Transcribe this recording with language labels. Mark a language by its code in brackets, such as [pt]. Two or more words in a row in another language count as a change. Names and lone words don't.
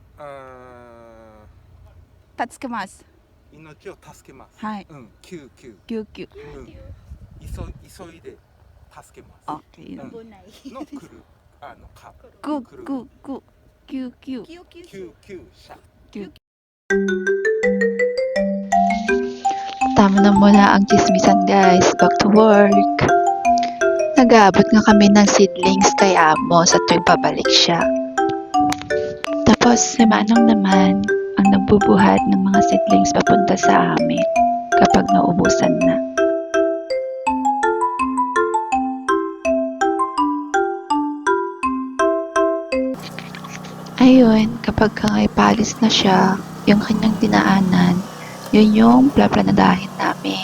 [ja] 助けます。命を助けます。はい救急救急。急いで助けます。あ、いいね。危ない。の来るか救急。救急車。救急車。 [tl] Tama na muna ang chismisan guys. [en] Back to work. [tl] Nag-aabot nga kami ng seedlings kay Amo sa tuwing pabalik siya. Tapos si Manong naman ang nagbubuhat ng mga seedlings papunta sa amin kapag naubusan na. Ayun, kapag ngay palis na siya, yung kanyang dinaanan, yun yung plaplanadahin namin.